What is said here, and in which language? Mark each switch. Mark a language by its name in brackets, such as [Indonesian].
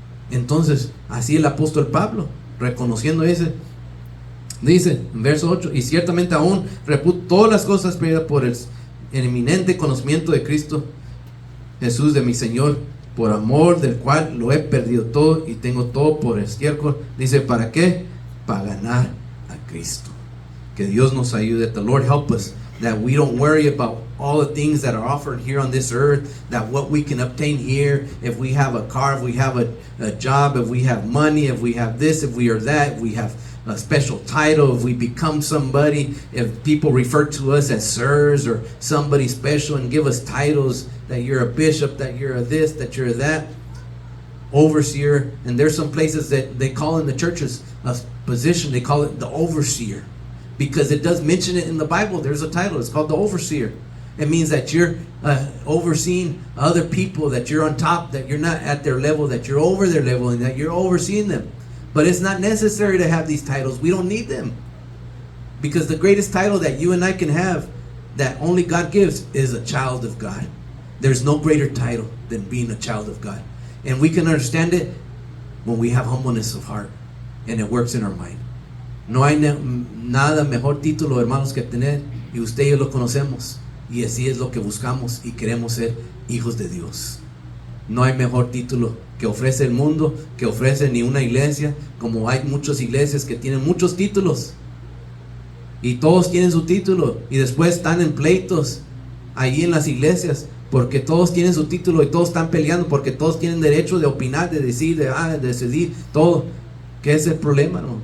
[Spanish] Entonces, así el apóstol Pablo, reconociendo ese, dice en verso 8: y ciertamente aún reputo todas las cosas perdidas por el eminente conocimiento de Cristo Jesús, de mi Señor, por amor del cual lo he perdido todo y tengo todo por estiércol. Dice, ¿para qué? Para ganar a Cristo. Que Dios nos ayude. [English] The Lord help us, that we don't worry about all the things that are offered here on this earth, that what we can obtain here, if we have a car, if we have a job, if we have money, if we have this, if we are that, if we have a special title, if we become somebody, if people refer to us as sirs or somebody special and give us titles, that you're a bishop, that you're a this, that you're a that, overseer. And there's some places that they call in the churches a position, they call it the overseer, because it does mention it in the Bible. There's a title, it's called the overseer. It means that you're overseeing other people, that you're on top, that you're not at their level, that you're over their level, and that you're overseeing them. But it's not necessary to have these titles. We don't need them. Because the greatest title that you and I can have, that only God gives, is a child of God. There's no greater title than being a child of God. And we can understand it when we have humbleness of heart, and it works in our mind. [Spanish] No hay nada mejor título, hermanos, que tener, y usted y yo lo conocemos, y así es lo que buscamos y queremos ser hijos de Dios. No hay mejor título que ofrece el mundo, que ofrece ni una iglesia, como hay muchas iglesias que tienen muchos títulos, y todos tienen su título, y después están en pleitos ahí en las iglesias, porque todos tienen su título y todos están peleando, porque todos tienen derecho de opinar, de decir, de decidir todo. ¿Qué es el problema, no?